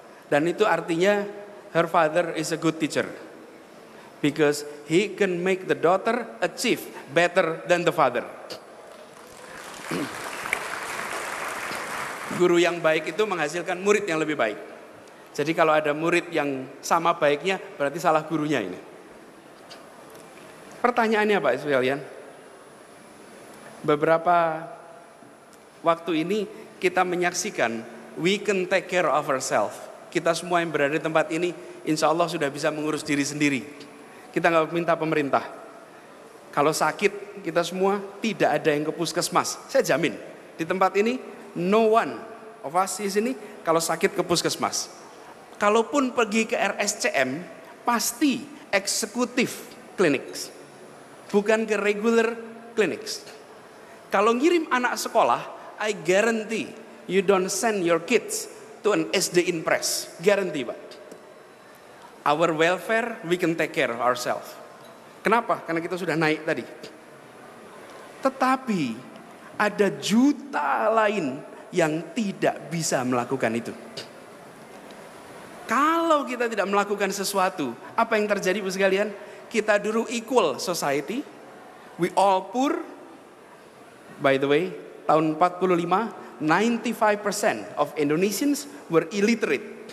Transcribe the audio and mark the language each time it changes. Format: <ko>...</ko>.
<id>Dan itu artinya</id> <en>her father is a good teacher because he can make the daughter achieve better than the father.</en> <id>Guru yang baik itu menghasilkan murid yang lebih baik. Jadi kalau ada murid yang sama baiknya, berarti salah gurunya ini. Pertanyaannya Pak sekalian, beberapa waktu ini kita menyaksikan</id> <en>we can take care of ourselves.</en> <id>Kita semua yang berada di tempat ini insya Allah sudah bisa mengurus diri sendiri. Kita nggak minta pemerintah. Kalau sakit kita semua tidak ada yang ke puskesmas. Saya jamin di tempat ini</id> <en>no one of us</en> <id>di sini kalau sakit ke puskesmas. Kalaupun pergi ke RSCM pasti eksekutif klinik. bukan ke</id> <en>regular clinics.</en> <id>Kalau ngirim anak sekolah,</id> <en>I guarantee you don't send your kids to an SD in press. Guarantee, Pak. Our welfare, we can take care of ourselves.</en> <id>Kenapa? Karena kita sudah naik tadi. Tetapi ada juta lain yang tidak bisa melakukan itu. Kalau kita tidak melakukan sesuatu, apa yang terjadi Bu sekalian? Kita dulu</id> <en>equal society, we all poor. By the way,</en> <id>tahun 45,</id> <en>95% of Indonesians were illiterate.</en>